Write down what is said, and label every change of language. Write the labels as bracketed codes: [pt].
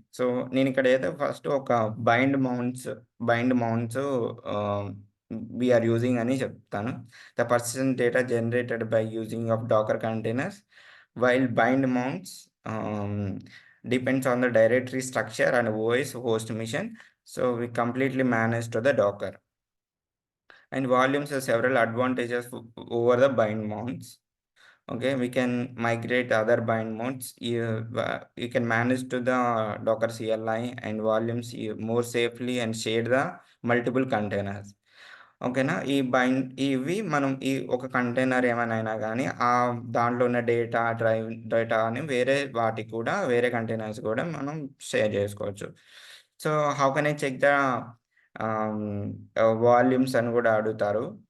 [te] So, నేనిక్కడ ఏదో first ఒక బైండ్ మౌంట్స్ ఆహ్, [en] we are using [te] అని చెప్తాను. [en] The persistent data generated by using of Docker containers while bind mounts ah, depends on the directory structure and OS host machine. So, we completely manage to the Docker. And volumes have several advantages over the bind mounts. Okay, we can migrate other bind mounts. You can manage to the Docker CLI and volumes more safely and share the multiple containers. [te] ఓకేనా? ఇవి మనం ఒక container ఏమైనా అయినా గానీ, దాంట్లో ఉన్న డేటాని వాటికి కూడా వేరే కంటైనర్స్ కూడా మనం షేర్ జేసుకోవచ్చు. [en] so, how can I check the ah, volumes [te] అని గూడా అడుగుతారు.